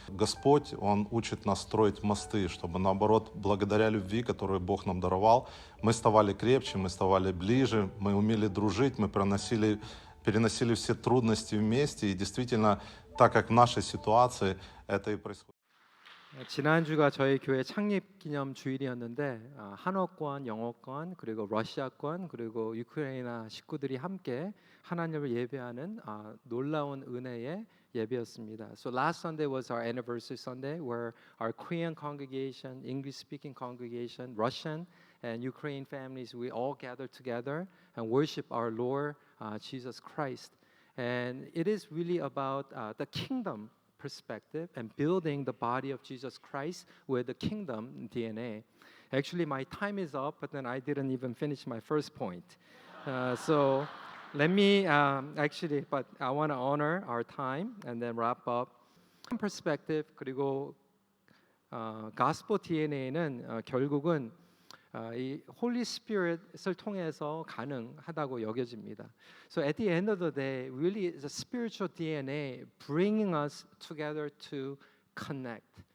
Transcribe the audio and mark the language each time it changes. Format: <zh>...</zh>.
<ru>Господь, Он учит нас строить мосты, чтобы наоборот, благодаря любви, которую Бог нам даровал, мы ставали крепче, мы ставали ближе, мы умели дружить, мы переносили все трудности вместе. И действительно, так как в нашей ситуации это и происходит.</ru> <ko>지난주가 저희 교회 창립 기념 주일이었는데 한어권, 영어권, 그리고 러시아권, 그리고 우크라이나 식구들이 함께 하나님을 예배하는 놀라운 은혜의 예배였습니다.</ko> <en>So last Sunday was our anniversary Sunday where our Korean congregation, English-speaking congregation, Russian and Ukraine families, we all gathered together and worship our Lord Jesus Christ. And it is really about the kingdom perspective and building the body of Jesus Christ with the kingdom DNA. Actually, my time is up, but then I didn't even finish my first point. So let me but I want to honor our time and then wrap up.</en> <ko>perspective 그리고 gospel DNA는 결국은 이 Holy Spirit을 통해서 가능하다고 여겨집니다.</ko> <en>So at the end of the day, really it's a spiritual DNA bringing us together to connect.</en>